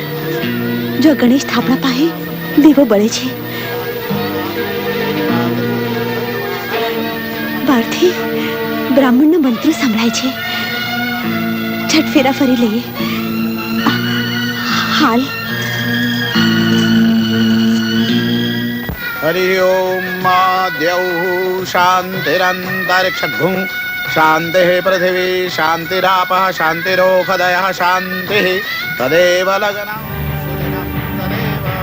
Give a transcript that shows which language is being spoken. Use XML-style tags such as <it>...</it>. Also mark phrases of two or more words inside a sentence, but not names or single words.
<gu>જો ગણેશ થાપડા પાસે દીવો બળે છે. બહારથી બ્રાહ્મણનો મંત્ર સંભળાય છે. છઠ ફેરા ફરી લઈએ. હાલ</gu> <sa>हरि ओम द्यौः शान्तिरन्तरिक्षभुं शान्तिः पृथिवी शान्तिरापः शान्तिरोषधयः शान्तिः तदेव लग्नं सुदिनं तदेव</sa>